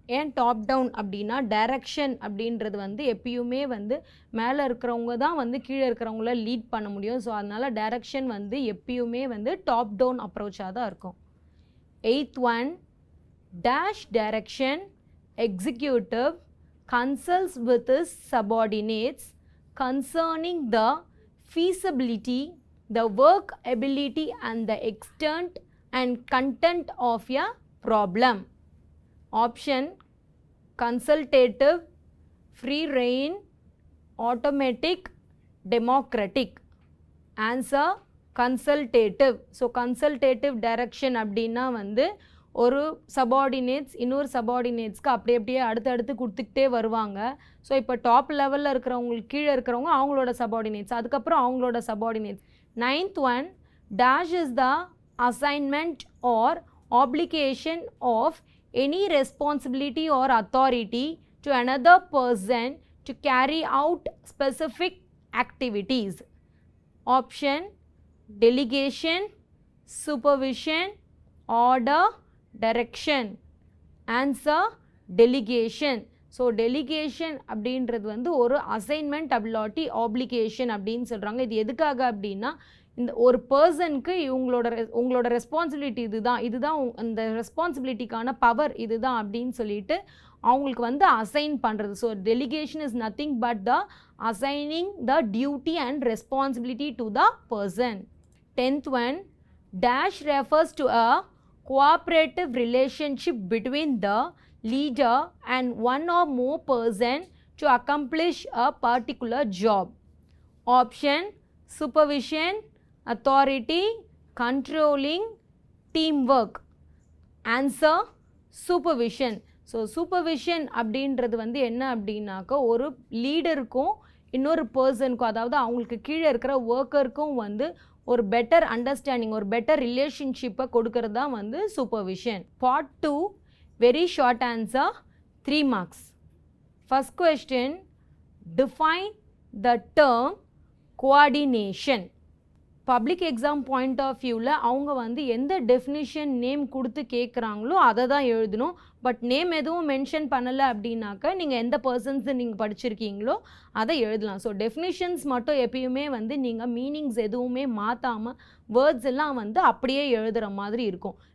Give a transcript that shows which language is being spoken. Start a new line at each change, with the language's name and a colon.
Tamil: ஏன் top down அப்படின்னா direction அப்படின்றது வந்து எப்பயுமே வந்து மேலே இருக்கிறவங்க தான் வந்து கீழே இருக்கிறவங்கள லீட் பண்ண முடியும். ஸோ அதனால் டைரக்ஷன் வந்து எப்பயுமே வந்து டாப் டவுன் அப்ரோச்சாக தான் இருக்கும்.
English: Eighth one, dash direction executive consults with his subordinates concerning the feasibility, the work ability and the extent and content of a problem. Option, consultative, free rein, automatic, democratic. Answer, consultative.
Tamil: So consultative direction அப்படின்னா வந்து ஒரு subordinates இன்னொரு சபார்டினேட்ஸ்க்கு அப்படியே அடுத்தடுத்து கொடுத்துக்கிட்டே வருவாங்க. So இப்போ top லெவலில் இருக்கிறவங்களுக்கு கீழே இருக்கிறவங்க அவங்களோட சபார்டினேட்ஸ், அதுக்கப்புறம் அவங்களோட subordinates.
English: Ninth one, dash is the assignment or application of any responsibility or authority to another person to carry out specific activities. Option, delegation, supervision, order, direction. Answer, delegation.
Tamil: So delegation அப்படின்றது வந்து ஒரு assignment அப்லாட்டி application அப்படின்னு சொல்கிறாங்க. இது எதுக்காக அப்படின்னா இந்த ஒரு பர்சனுக்கு உங்களோட ரெஸ்பான்சிபிலிட்டி இதுதான் அந்த ரெஸ்பான்சிபிலிட்டிக்கான பவர் இதுதான் அப்படின்னு சொல்லிட்டு அவங்களுக்கு வந்து அசைன் பண்ணுறது.
English: So delegation is nothing but the assigning the duty and responsibility to the person. Tenth one, dash refers to a cooperative relationship between the leader and one or more person to accomplish a particular job. Option, supervision, authority, controlling, team work. Answer supervision.
Tamil: So supervision அப்படின்றது வந்து என்ன அப்படின்னாக்கா ஒரு லீடருக்கும் இன்னொரு பர்சனுக்கும், அதாவது அவங்களுக்கு கீழே இருக்கிற ஒர்க்கருக்கும் வந்து ஒரு பெட்டர் அண்டர்ஸ்டாண்டிங், ஒரு பெட்டர் ரிலேஷன்ஷிப்பை கொடுக்கறது தான் வந்து supervision.
English: Part 2 very short answer, 3 marks. First question, define the term coordination.
Tamil: Public exam point of வியூவில் அவங்க வந்து எந்த டெஃபினிஷன் நேம் கொடுத்து கேட்குறாங்களோ அதை தான் எழுதணும். பட் நேம் எதுவும் மென்ஷன் பண்ணலை அப்படின்னாக்கா நீங்கள் எந்த பர்சன்ஸ் நீங்கள் படிச்சிருக்கீங்களோ அதை எழுதலாம். ஸோ டெஃபினிஷன்ஸ் மட்டும் எப்பயுமே வந்து நீங்கள் மீனிங்ஸ் எதுவுமே மாற்றாமல் வேர்ட்ஸ் எல்லாம் வந்து அப்படியே எழுதுகிற மாதிரி இருக்கும்.